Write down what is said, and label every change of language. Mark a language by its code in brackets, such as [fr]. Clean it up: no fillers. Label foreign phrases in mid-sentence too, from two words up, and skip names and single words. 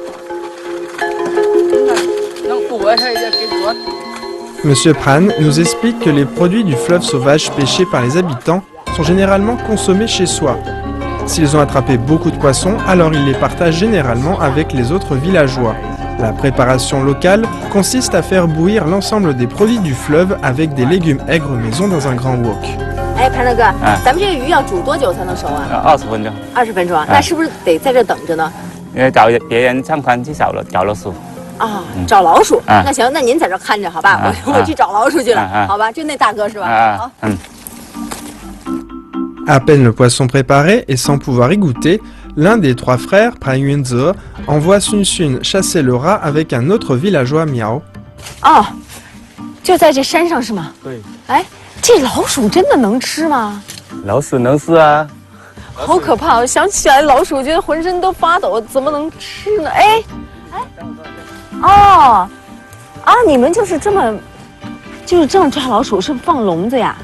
[fr] Monsieur Pran nous explique que les produits du fleuve sauvage pêchés par les habitants sont généralement consommés chez soi. S'ils ont attrapé beaucoup de poissons, alors ils les partagent généralement avec les autres villageois. La préparation locale consiste à faire bouillir l'ensemble des produits du fleuve avec des légumes aigres maison dans un grand wok. [zh] 哎，潘大哥，咱们这个鱼要煮多久才能熟啊？20分钟。 20分钟啊？那是不是得在这等着呢？找别人上船去找老鼠。找老鼠。那行，那您在这看着，好吧？我去找老鼠去了，好吧？就那大哥是吧？好。 [fr] À peine le poisson préparé et sans pouvoir y goûter, l'un des trois frères, Pran Yunze, envoie Sun Sun chasser le rat avec un autre villageois Miao. [zh] 哦，就在这山上是吗？对。哎，这老鼠真的能吃吗？老鼠能吃啊。好可怕！我想起来老鼠，我觉得浑身都发抖，怎么能吃呢？你们就是这么抓老鼠，是放笼子呀？